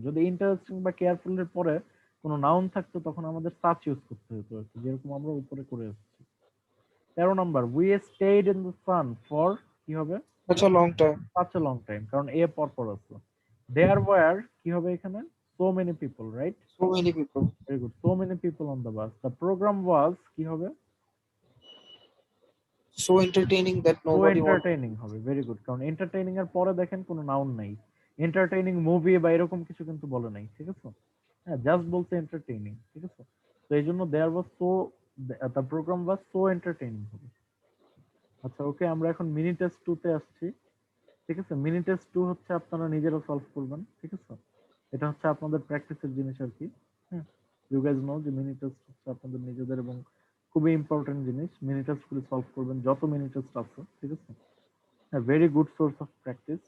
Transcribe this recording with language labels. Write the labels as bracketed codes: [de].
[bn] যদি ইন্টারেস্টিং বা কেয়ারফুলির পরে কোনো নাউন থাকতো তখন আমাদের সাচ ইউজ করতে হতো আর কি, যেরকম আমরা উপরে করে এসেছি। [en] 13 number, we stayed in the sun for, [bn] কি হবে? [en] Such a long time. such a long time, [bn] কারণ এ পরপর আছে। [en] there were, [bn] কি হবে এখানে? [en] so many people, right? So many people. very good, so many people on the bus. the program was, কি হবে? So entertaining that so nobody wanted. [bn] entertaining হবে, [en] very good, [bn] কারণ entertaining এর পরে দেখেন কোনো নাউন নাই, entertaining মুভি বা এরকম কিছু কিন্তু বলে নাই, ঠিক আছে? হ্যাঁ, জাস্ট বলতে entertaining, ঠিক আছে? তো এই জন্য [en] there was so, the program was so entertaining হবে। [bn] আচ্ছা, ওকে, আমরা এখন মিনি টেস্ট 2 তে আসছি, ঠিক আছে? মিনি টেস্ট 2 হচ্ছে আপনারা নিজেরা সলভ করবেন, ঠিক আছে? এটা হচ্ছে আপনাদের প্র্যাকটিসের জিনিস আর কি, হ্যাঁ। [en] you guys know [bn] যে মিনি টেস্ট হচ্ছে আপনাদের নিজেদের এবং খুবই ইম্পর্টেন্ট জিনিস। মিনি টেস্ট গুলো সলভ করবেন, যত মিনি টেস্ট আছে, ঠিক আছে? হ্যাঁ, [en] Very good source of practice.